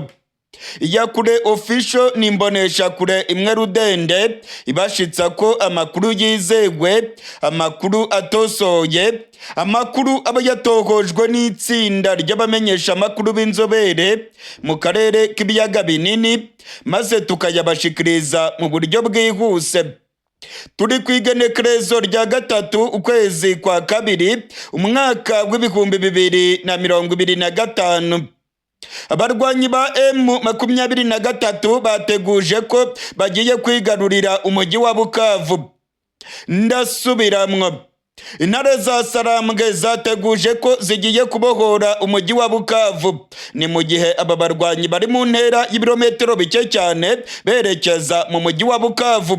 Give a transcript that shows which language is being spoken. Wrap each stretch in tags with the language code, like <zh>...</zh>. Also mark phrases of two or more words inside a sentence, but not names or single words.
<rn>Iyakure Official ni imbonesha kure imwe rudende ibashitsa ko amakuru yizegwe, amakuru atosoye, amakuru aba yatohojwe n'itsinda ry'abamenyesha amakuru b'inzobere mu karere k'ibiyaga binini, maze tukayabashikiriza mu buryo bwihuse. Turi kwigenekerezo rya gatatu ukwezi kwa kabiri umwaka w'ibihumbi 2025. Abarwanyi ba M23 bateguje ko bagiye kwigarurira umujyi wa Bukavu. Ndasubiramwo. Intare za Sarambwe zateguje ko zigiye kubohora umujyi wa Bukavu. Ni mu gihe aba barwanyi bari mu ntera y'ibirometero bike cyane berekeza mu mujyi wa Bukavu.</rn>